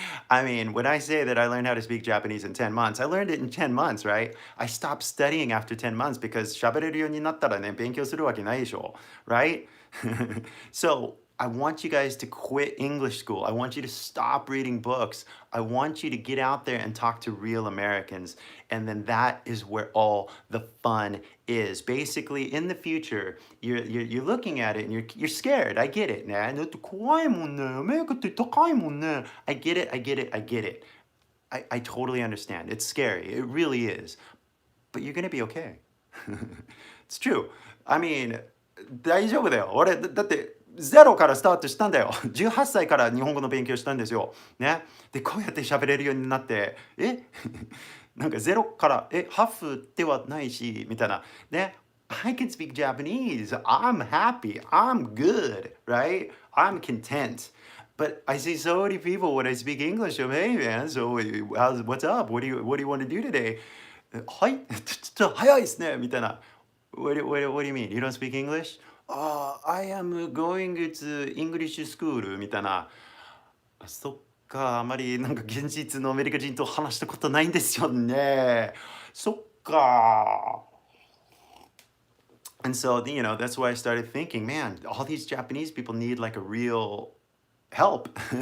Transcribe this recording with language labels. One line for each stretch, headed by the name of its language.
English: I mean, when I say that I learned how to speak Japanese in 10 months, I learned it in 10 months, right? I stopped studying after 10 months because
Japanese: 喋れるようになったらね、勉強するわけないでしょ,
English: right? So I want you guys to quit English school. I want you to stop reading books. I want you to get out there and talk to real Americans. And then that is where all the fun is. Basically, in the future, you're looking at it and you're scared. I get it.
Japanese: ね、だって怖いもんね。アメリカって高いもんね.
English: I get it. I totally understand. It's scary. It really is. But you're gonna be okay. It's true. I mean,
Japanese: 大丈夫だよ。俺、だって、ゼロからスタートしたんだよ。 18歳から日本語の勉強したんですよ。ね。で、こうやって喋れるようになって、なんかゼロから、ハーフではないし、みたいな。
English: ね。 I can speak Japanese. I'm happy. I'm good, right? I'm content. But I see so many people when I speak English, I'm, hey man, so what's up? What do you want to do today?
Japanese: はい、ちょっと早いですね、みたいな。
English: What do you mean? You don't speak English? I am going to English school
Japanese: みたいな。そっか、あまりなんか現実のアメリカ人と話したことないんですよね。そっか。
English: And so, that's why I started thinking, man, all these Japanese people need like a real help.